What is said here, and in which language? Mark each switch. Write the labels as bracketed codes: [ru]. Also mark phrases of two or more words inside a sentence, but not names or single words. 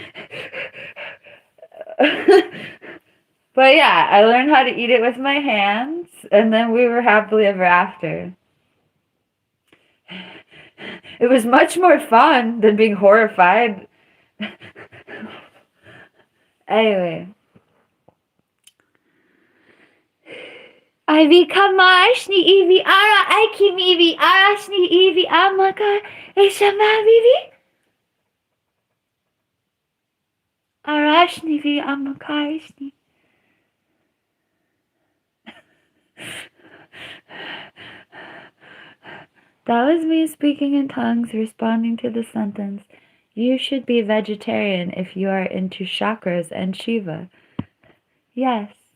[en] But yeah, I learned how to eat it with my hands, and then we were happily ever after. It was much more fun than being horrified. Anyway. Ivy kamash ni ivi ara aikim ivi arash ni ivi amaka eshama vivi arash ni vi amakash ni. That was me speaking in tongues, responding to the sentence, "You should be vegetarian if you are into chakras and Shiva." Yes.